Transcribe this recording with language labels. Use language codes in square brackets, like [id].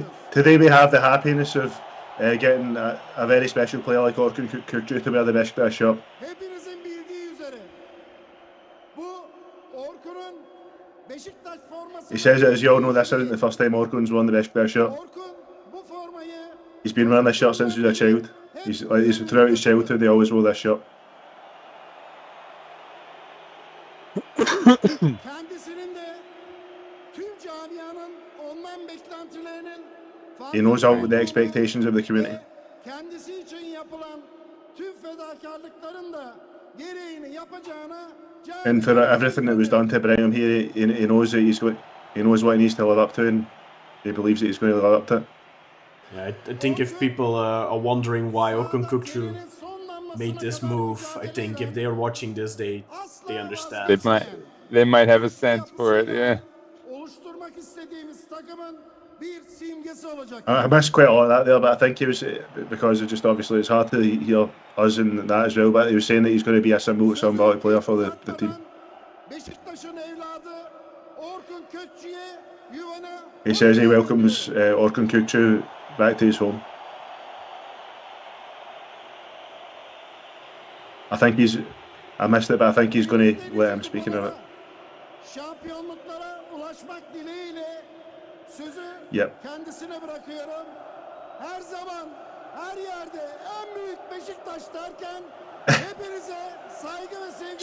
[en] today we have the happiness of getting a very special player like Orkun Kökçü to wear the Beşiktaş shirt. [tr] Hepinizin bildiği üzere bu Orkun'un Beşiktaş forması. [en] He says that, as you all know, this isn't the first time Orkun's worn the Beşiktaş shirt. [tr] Orkun bu formayı [en] He's been wearing this shirt since he was a child. He's throughout his childhood he always wore this shirt. [tr] kendisinin de tüm camianın ondan beklentilerinin [en] He knows all the expectations of the community. [tr] kendisi için yapılan tüm fedakarlıkların da gereğini yapacağına [en] And for everything that was done to bring him here, he knows that he knows what he needs to live up to, and he believes that he's going to live up to it. Yeah, I think if people are wondering why Orkun Kökçü made this move, I think if they are watching this, they understand. They might have a sense for it, yeah. [tr] oluşturmak istediğimiz takımın bir simgesi olacak. [en] I missed quite a lot of that there, but I think he was because just obviously it's hard to hear us and that as well. But he was saying that he's going to be a symbolic player for the team. [tr] Beşiktaş'ın evladı Orkun Kökçü'ye yuvana. [en] He says he welcomes Orkun Kökçü back to his home. I missed it, but I think he's going to let him speak in it. [tr] Şampiyonluklara ulaşmak dileğiyle sözü kendisine bırakıyorum. Her zaman, her yerde en büyük Beşiktaş derken hepinize saygı ve sevgi.